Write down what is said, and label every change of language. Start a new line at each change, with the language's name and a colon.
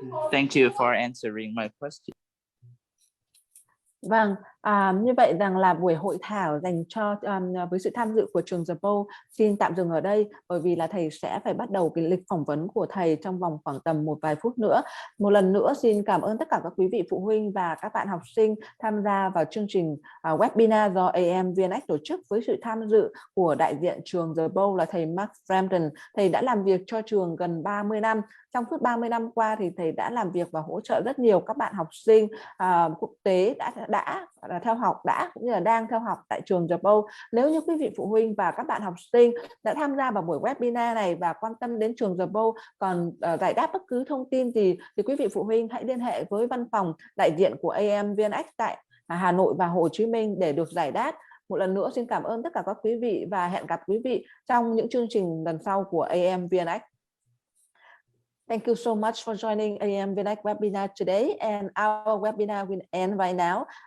English: Thank you for answering my question.
Vietnamese: Vâng, như vậy rằng là buổi hội thảo dành cho với sự tham dự của trường The Bolles xin tạm dừng ở đây, bởi vì là thầy sẽ phải bắt đầu cái lịch phỏng vấn của thầy trong vòng khoảng tầm một vài phút nữa. Một lần nữa xin cảm ơn tất cả các quý vị phụ huynh và các bạn học sinh tham gia vào chương trình webinar do AMVNX tổ chức với sự tham dự của đại diện trường The Bolles là thầy Mark Frampton. Thầy đã làm việc cho trường gần 30 năm. Trong suốt 30 năm qua thì thầy đã làm việc và hỗ trợ rất nhiều các bạn học sinh quốc tế đã theo học cũng như là đang theo học tại trường The Bolles. Nếu như quý vị phụ huynh và các bạn học sinh đã tham gia vào buổi webinar này và quan tâm đến trường The Bolles, còn giải đáp bất cứ thông tin gì thì quý vị phụ huynh hãy liên hệ với văn phòng đại diện của AMVNX tại Hà Nội và Hồ Chí Minh để được giải đáp. Một lần nữa xin cảm ơn tất cả các quý vị và hẹn gặp quý vị trong những chương trình lần sau của AMVNX.
English: Thank you so much for joining AMVNX webinar today, and our webinar will end right now.